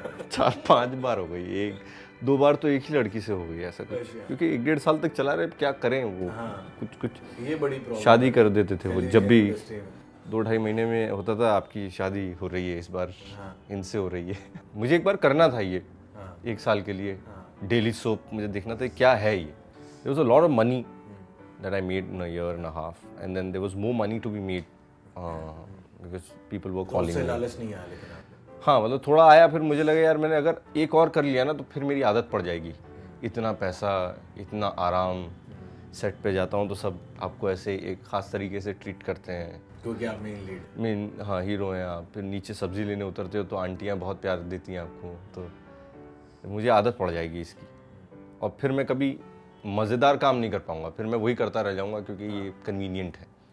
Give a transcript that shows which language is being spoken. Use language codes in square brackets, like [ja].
[hi] 4-5 बार हो गई, 1-2 बार तो एक ही लड़की से हो गई ऐसा कुछ, क्योंकि 1-1.5 साल तक चला रहे, क्या करें वो। कुछ ये बड़ी प्रॉब्लम शादी कर देते थे वो, जब भी इंडस्ट्री में। 2-2.5 महीने में होता था आपकी शादी हो रही है, इस बार इनसे हो रही है। मुझे एक बार करना था ये, 1 साल के लिए डेली सोप मुझे देखना था क्या है ये। [en] there was a lot of money that I made in a year and a half, and then there was more money to be made because people were calling [hi] उससे [en] me. [hi] लालच नहीं आया लेकिन आपको? हाँ, मतलब थोड़ा आया, फिर मुझे लगा यार मैंने अगर एक और कर लिया ना तो फिर मेरी आदत पड़ जाएगी। इतना पैसा, इतना आराम, सेट पे जाता हूँ तो सब आपको ऐसे एक ख़ास तरीके से ट्रीट करते हैं, क्योंकि आप मेन लीड। मेन, हाँ, हीरो हैं आप। फिर नीचे सब्ज़ी लेने उतरते हो तो आंटियाँ बहुत प्यार देती हैं आपको, तो मुझे आदत पड़ जाएगी इसकी, और फिर मैं कभी मज़ेदार काम नहीं कर पाऊंगा, फिर मैं वही करता रह जाऊंगा क्योंकि ये कन्वीनियंट है।